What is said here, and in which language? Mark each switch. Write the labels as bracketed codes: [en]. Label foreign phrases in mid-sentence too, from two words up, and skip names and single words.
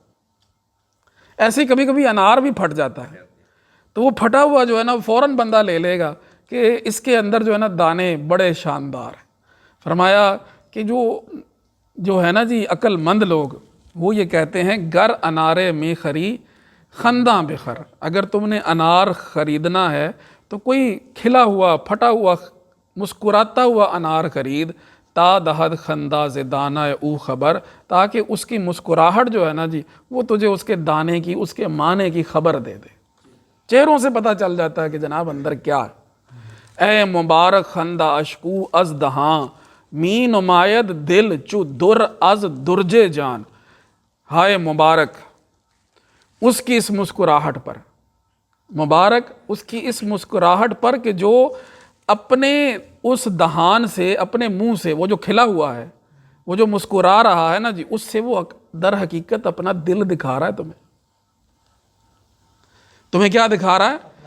[ur] ایسے کبھی کبھی انار بھی پھٹ جاتا ہے تو وہ پھٹا ہوا جو ہے نا فوراً بندہ لے لے گا کہ اس کے اندر جو ہے نا دانے بڑے شاندار ہیں. فرمایا کہ جو ہے نا جی عقل مند لوگ وہ یہ کہتے ہیں [fa] گر انارے میں خری خنداں بخر، [ur] اگر تم نے انار خریدنا ہے تو کوئی کھلا ہوا پھٹا ہوا مسکراتا ہوا انار خرید. [fa] تا دہد خندہ زدانہ او خبر، [ur] تاکہ اس کی مسکراہٹ جو ہے نا جی وہ تجھے اس کے دانے کی، اس کے معنی کی خبر دے دے. چہروں سے پتہ چل جاتا ہے کہ جناب اندر کیا ہے۔ [fa] اے مبارک خندہ اشکو از دہاں، می نماید دل چو در از درج جان۔ [ur] ہائے مبارک اس کی اس مسکراہٹ پر، مبارک اس کی اس مسکراہٹ پر کہ جو اپنے اس دہان سے، اپنے منہ سے، وہ جو کھلا ہوا ہے، وہ جو مسکرا رہا ہے نا جی، اس سے وہ در حقیقت اپنا دل دکھا رہا ہے تمہیں کیا دکھا رہا ہے؟